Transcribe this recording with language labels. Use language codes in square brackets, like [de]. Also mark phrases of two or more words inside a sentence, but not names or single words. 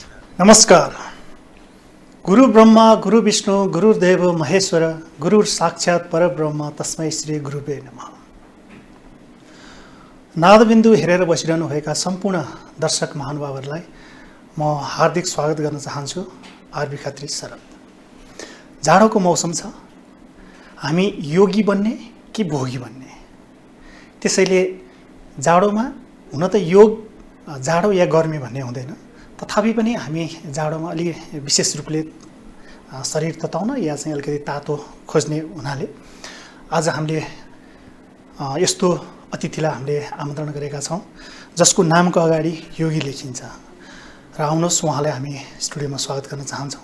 [ne] नमस्कार। [sa] गुरु ब्रह्मा गुरु विष्णु गुरुदेव महेश्वर गुरु साक्षात् परब्रह्म तस्मै श्री गुरुवे नमः। [ne] नादबिन्दु हेरेर बसिरहनुभएका सम्पूर्ण दर्शक महानुभावहरूलाई म हार्दिक स्वागत गर्न चाहन्छु। आरबी खत्री शरद। जाडोको मौसम छ, हामी योगी बन्ने कि भोगी बन्ने? त्यसैले जाडोमा हुन त योग जाडो या गर्मी भन्ने हुँदैन, तथापि पनि हामी जाडोमा अलि विशेष रूपले शरीर तताउन या चाहिँ अलिकति तातो खोज्ने हुनाले आज हामीले यस्तो अतिथिलाई हामीले आमन्त्रण गरेका छौँ जसको नामको अगाडि योगी लेखिन्छ र आउनुहोस् उहाँलाई हामी स्टुडियोमा स्वागत गर्न चाहन्छौँ।